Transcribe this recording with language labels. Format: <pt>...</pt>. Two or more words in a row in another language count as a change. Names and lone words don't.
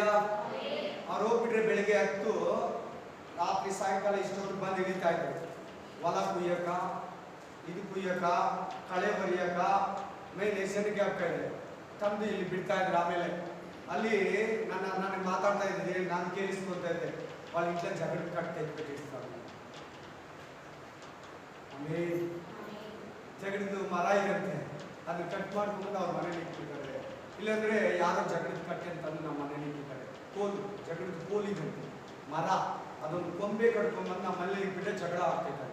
<kn>ಅವ್ರು ಹೋಗ್ಬಿಟ್ರೆ ಬೆಳಗ್ಗೆ 10, ರಾತ್ರಿ ಸಾಯಂಕಾಲ ಇಷ್ಟೊತ್ತು ಬಂದು ಇಳಿತಾ ಇದ್ರು. ಹೊಲ ಕುಯ್ಯಕ, ಇದು ಕುಯ್ಯಕ, ಕಳೆ ಬರಿಯಕ, ಮೇಲೆ ಹೆಸರಿಗೆ ಆಗ್ತಾ ಇದೆ. ತಂದು ಇಲ್ಲಿ ಬಿಡ್ತಾ ಇದ್ರು. ಆಮೇಲೆ ಅಲ್ಲಿ ನನಗೆ ಮಾತಾಡ್ತಾ ಇದ್ದೆ, ನಾನು ಕೇಳಿಸ್ಕೊಳ್ತಾ ಇದ್ದೆ.</kn> <te>వాళ్ళ ఇంట్లో జగడ కట్ తెచ్చిపెట్టిస్తాను.</te> <kn>ಜಗಡಿದು ಮರ ಇರುತ್ತೆ, ಅದನ್ನ ಕಟ್ ಮಾಡ್ಕೊಂಡು ಅವ್ರ ಮನೇಲಿ ಇಟ್ಬಿಡ್ತಾರೆ. ಇಲ್ಲಾಂದ್ರೆ ಯಾರೋ ಜಗಡಿದ ಕಟ್ಟೆ ಅಂತಂದು ನಮ್ಮ ಮನೇಲಿ ಇಟ್ಟಿದ್ದಾರೆ. ಕೋಲು, ಜಗಡಿದ ಕೋಲಿದಂತೆ ಮರ, ಅದೊಂದು ಕೊಂಬೆ ಕಟ್ಕೊಂಡ್ಬಂದು ನಮ್ಮ ಮನೇಲಿ ಇಟ್ಬಿಟ್ಟೆ ಜಗಳ ಆಗ್ತಿದ್ದಾರೆ.</kn>